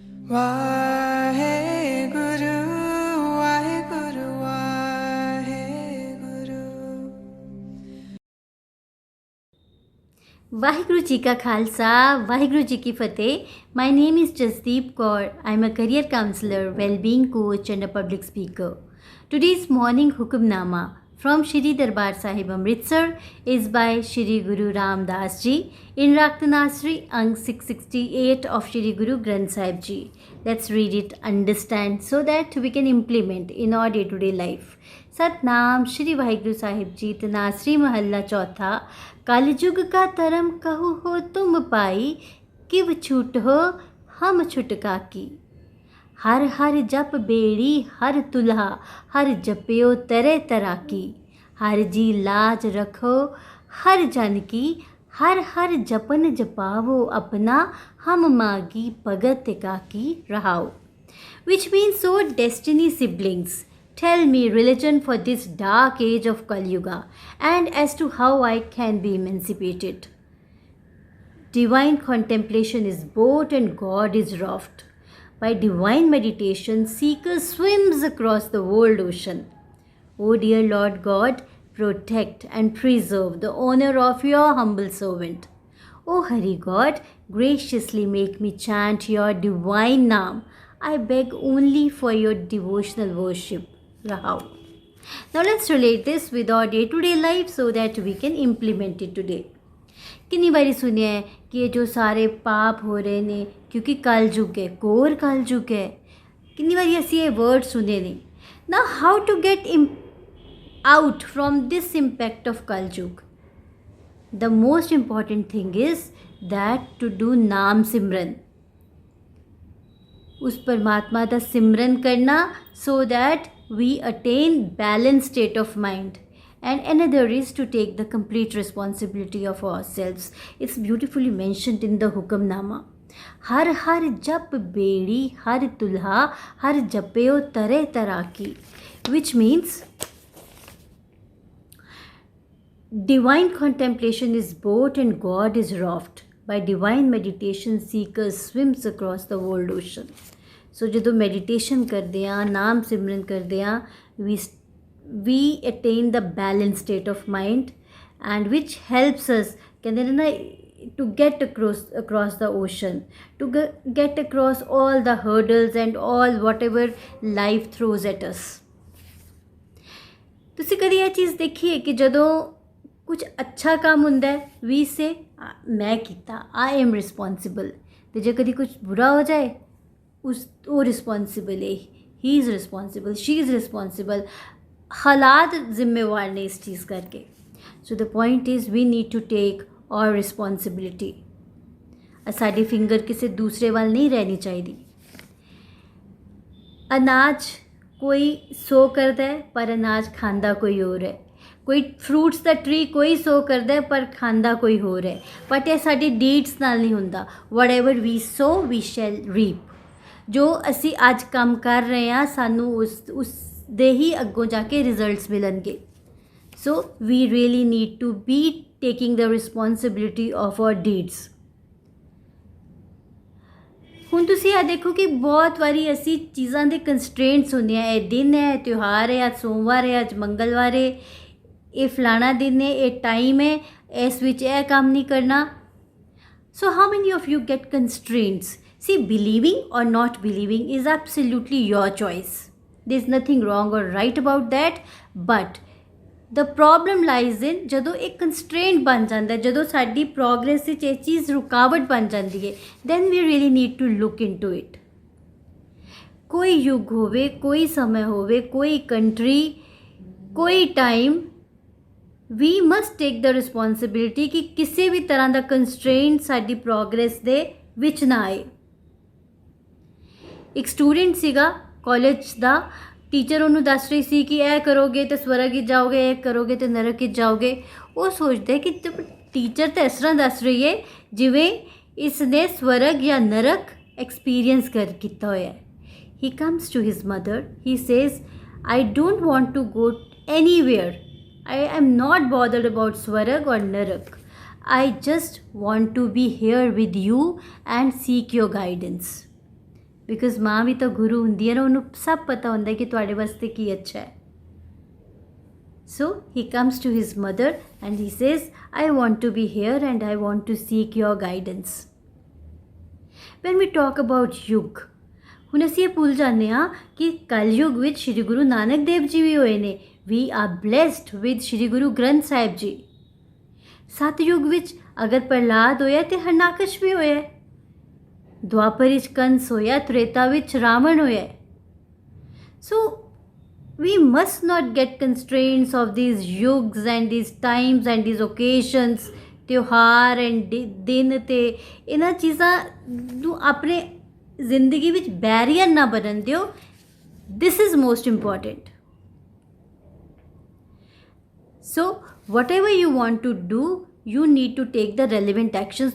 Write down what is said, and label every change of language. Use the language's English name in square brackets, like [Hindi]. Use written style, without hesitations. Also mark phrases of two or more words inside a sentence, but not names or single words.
[Punjabi] ਵਾਹਿਗੁਰੂ ਵਾਹਿਗੁਰੂ ਵਾਹਿਗੁਰੂ। ਵਾਹਿਗੁਰੂ ਜੀ ਕਾ ਖ਼ਾਲਸਾ, ਵਾਹਿਗੁਰੂ ਜੀ ਕੀ ਫ਼ਤਿਹ। [English] My name is Jasdeep Kaur. I am a career counsellor, wellbeing coach and a public speaker. Today's morning हुक्मनामा from Shri Darbar Sahib Amritsar is by Shri Guru Ramdas Ji in Raktanasri Ang 668 of Shri Guru Granth Sahib Ji. Let's read it, understand so that we can implement in our day-to-day life. [Punjabi] ਸਤਿਨਾਮ ਸ੍ਰੀ ਵਾਹਿਗੁਰੂ ਸਾਹਿਬ ਜੀ. ਤਨਾਸਰੀ ਮਹੱਲਾ ਚੌਥਾ. ਕਲਯੁਗ ਕਾ ਤਰਮ ਕਹੁ ਹੋ ਤੁਮ ਪਾਈ, ਕਿਵ ਛੂਟ ਹੋ ਹਮ ਛੁਟਕਾ ਕੀ. ਹਰਿ ਹਰਿ ਜਪ ਬੇੜੀ ਹਰਿ ਤੁਲਹਾ, ਹਰਿ ਜਪਿਓ ਤਰੇ ਤਰਾਕੀ. ਹਰਿ ਜੀ ਲਾਜ ਰੱਖੋ ਹਰਿ ਜਨ ਕੀ, ਹਰਿ ਹਰਿ ਜਪਨ ਜਪਾਵੋ ਅਪਨਾ, ਹਮ ਮਾਗੀ ਭਗਤ ਕਾਕੀ ਰਹਾਓ. [English] Which means, so destiny siblings, tell me religion for this dark age of Kali Yuga and as to how I can be emancipated. Divine contemplation is boat and God is raft. By divine meditation, seeker swims across the world ocean. O dear Lord God, protect and preserve the honor of your humble servant. O Hari God, graciously make me chant your divine name. I beg only for your devotional worship. Rahau. Now let's relate this with our day-to-day life so that we can implement it today. [Hindi] कितनी बारी सुनिया है कि ये जो सारे पाप हो रहे ने क्योंकि कलयुग है, घोर कलयुग है. कितनी बारी ऐसी ये वर्ड सुने नहीं. [English] No how to get out from this impact of Kalyug. The most important thing is that to do naam simran. [Hindi] उस परमात्मा का सिमरन करना [English] So that we attain balance state of mind. And another is to take the complete responsibility of ourselves. It's beautifully mentioned in the Hukamnama. [Punjabi] ਹਰਿ ਹਰਿ ਜਪ ਬੇੜੀ ਹਰਿ ਤੁਲਹਾ, ਹਰਿ ਜਪਿਓ ਤਰੇ ਤਰਾਕੀ. [English] Which means divine contemplation is boat and God is raft. By divine meditation, seeker swims across the world ocean. [Punjabi] So ਜਦੋਂ meditation ਕਰਦੇ ਹਾਂ, ਨਾਮ ਸਿਮਰਨ ਕਰਦੇ ਹਾਂ, [English] we attain the balanced state of mind and which helps us to get across the ocean, to get across all the hurdles and all whatever life throws at us. [Punjabi] ਤੁਸੀਂ ਕਦੀ ਇਹ ਚੀਜ਼ ਦੇਖੀ ਹੈ ਕਿ ਜਦੋਂ ਕੁਝ ਅੱਛਾ ਕੰਮ ਹੁੰਦਾ ਹੈ [English] we say [Punjabi] ਮੈਂ ਕੀਤਾ, [English] I am responsible, [Punjabi] ਤੇ ਜੇ ਕਦੀ ਕੁਝ ਬੁਰਾ ਹੋ ਜਾਏ ਉਹ ਰਿਸਪੌਂਸਿਬਲ ਹੈ, [English] he is responsible, she is responsible. [Punjabi] ਹਾਲਾਤ ਜ਼ਿੰਮੇਵਾਰ ਨੇ ਇਸ ਚੀਜ਼ ਕਰਕੇ. [English] So the point is we need to take our responsibility. [Punjabi] ਸਾਡੀ ਫਿੰਗਰ ਕਿਸੀ ਦੂਸਰੇ ਵੱਲ ਨਹੀਂ ਰਹਿਣੀ ਚਾਹੀਏ. ਅਨਾਜ ਕੋਈ ਸੋ ਕਰਤਾ ਹੈ ਪਰ ਅਨਾਜ ਖਾਂਦਾ ਕੋਈ ਔਰ ਹੈ. ਕੋਈ ਫ਼ਰੂਟਸ ਕਾ ਟ੍ਰੀ ਕੋਈ ਸੋ ਕਰਤਾ ਹੈ ਪਰ ਖਾਂਦਾ ਕੋਈ ਹੋਰ ਹੈ. ਬਟ ਯਹ ਸਾਡੀ ਡੀਡਜ਼ ਨਾਲ ਨਹੀਂ ਹੁੰਦਾ. [English] Whatever we sow we shall reap. [Punjabi] ਜੋ ਅਸੀ ਅੱਜ ਕੰਮ ਕਰ ਰਹੇ ਹੈਂ ਸਾਨੂੰ ਉਸ ਦੇ ਹੀ ਅੱਗੋਂ ਜਾਕੇ ਰਿਜ਼ਲਟਸ ਮਿਲਣਗੇ. [English] So we really need to be taking the responsibility of our deeds. [Punjabi] ਹੁਣ ਤੁਸੀਂ ਆ ਦੇਖੋ ਕਿ ਬਹੁਤ ਵਾਰੀ ਅਸੀਂ ਚੀਜ਼ਾਂ ਦੇ ਕੰਸਟ੍ਰੇਂਟਸ ਹੁੰਦੀਆਂ. ਇਹ ਦਿਨ ਹੈ, ਤਿਉਹਾਰ ਹੈ, ਅੱਜ ਸੋਮਵਾਰ ਹੈ, ਅੱਜ ਮੰਗਲਵਾਰ ਹੈ, ਇਹ ਫਲਾਣਾ ਦਿਨ ਹੈ, ਇਹ ਟਾਈਮ ਹੈ, ਇਸ ਵਿੱਚ ਇਹ ਕੰਮ ਨਹੀਂ ਕਰਨਾ. [English] So how many of you get constraints. See, believing or not believing is absolutely your choice. There's nothing wrong or right about that. But the problem lies in [Hindi] ਜਦੋਂ एक constraint बन जाता है, [Punjabi] ਜਦੋਂ साडी progress ਵਿੱਚ ਇਹ ਚੀਜ਼ [Hindi] रुकावट बन जाती है, [English] then we really need to look into it. [Hindi] कोई युग होवे, कोई समय होवे, कोई country, कोई time, [English] we must take the responsibility [Hindi] कि किसी भी तरह [Punjabi] ਦਾ constraint ਸਾਡੀ progress ਦੇ ਵਿੱਚ ਨਾ ਆਏ. ਇੱਕ ਸਟੂਡੈਂਟ ਸੀਗਾ ਕਾਲਜ ਦਾ. ਟੀਚਰ ਉਹਨੂੰ ਦੱਸ ਰਹੀ ਸੀ ਕਿ ਇਹ ਕਰੋਗੇ ਤਾਂ ਸਵਰਗ ਵਿੱਚ ਜਾਓਗੇ, ਇਹ ਕਰੋਗੇ ਤਾਂ ਨਰਕ ਵਿੱਚ ਜਾਓਗੇ. ਉਹ ਸੋਚਦੇ ਕਿ ਟੀਚਰ ਤਾਂ ਇਸ ਤਰ੍ਹਾਂ ਦੱਸ ਰਹੀ ਹੈ ਜਿਵੇਂ ਇਸ ਨੇ ਸਵਰਗ ਜਾਂ ਨਰਕ ਐਕਸਪੀਰੀਅੰਸ ਕੀਤਾ ਹੋਇਆ ਹੈ. [English] He comes to his mother. He says I don't want to go anywhere. I am not bothered about [Hindi] स्वर्ग और नरक. [English] I just want to be here with you and seek your guidance. [Punjabi] ਬਿਕੋਜ਼ ਮਾਂ ਵੀ ਤਾਂ ਗੁਰੂ ਹੁੰਦੀ ਹੈ ਨਾ, ਉਹਨੂੰ ਸਭ ਪਤਾ ਹੁੰਦਾ ਕਿ ਤੁਹਾਡੇ ਵਾਸਤੇ ਕੀ ਅੱਛਾ ਹੈ। [English] So he comes to his mother and he says, I want to be here and I want to seek your guidance. When we talk about [Punjabi] ਯੁੱਗ, ਹੁਣ ਅਸੀਂ ਇਹ ਭੁੱਲ ਜਾਂਦੇ ਹਾਂ ਕਿ ਕਲਯੁਗ ਵਿੱਚ ਸ਼੍ਰੀ ਗੁਰੂ ਨਾਨਕ ਦੇਵ ਜੀ ਵੀ ਹੋਏ ਨੇ। [English] We are blessed with ਸ਼੍ਰੀ ਗੁਰੂ ਗ੍ਰੰਥ ਸਾਹਿਬ ਜੀ। [Punjabi] ਸਤਯੁਗ ਵਿੱਚ ਅਗਰ ਪ੍ਰਹਲਾਦ ਹੋਇਆ ਤੇ ਹਰਨਾਕਸ਼ ਵੀ ਹੋਇਆ। ਦੁਆਪਰ ਵਿੱਚ ਕੰਸ ਹੋਇਆ, ਤ੍ਰੇਤਾ ਵਿੱਚ ਰਾਵਣ ਹੋਇਆ। [English] So we must not get constraints of these yugs and these times and these occasions, [Punjabi] ਤਿਉਹਾਰ ਐਂਡ ਦਿਨ ਤੇ ਇਹਨਾਂ ਚੀਜ਼ਾਂ ਨੂੰ ਆਪਣੇ ਜ਼ਿੰਦਗੀ ਵਿੱਚ ਬੈਰੀਅਰ ਨਾ ਬਣਨ ਦਿਓ। [English] This is most important. So whatever you want to do, you need to take the relevant actions.